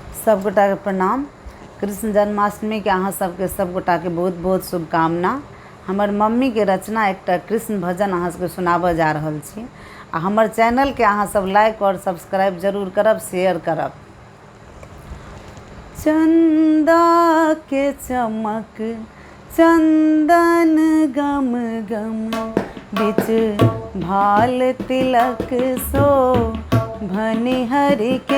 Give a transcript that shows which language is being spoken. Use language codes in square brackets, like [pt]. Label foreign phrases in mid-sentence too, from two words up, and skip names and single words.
[mai] सब गोटा के प्रणाम। कृष्ण जन्माष्टमी के अहाँ सबके सब गोटा के बहुत बहुत शुभकामना। हमर मम्मी के रचना एकटा कृष्ण भजन अहाँ सबके सुनाबऽ जा रहल छी आ हमर चैनल के अहाँ सब लाइक और सब्सक्राइब जरूर करब, शेयर करब। चंदा के चमक चंदन गम गम, बिच भाल तिलक सो भनि हरि के।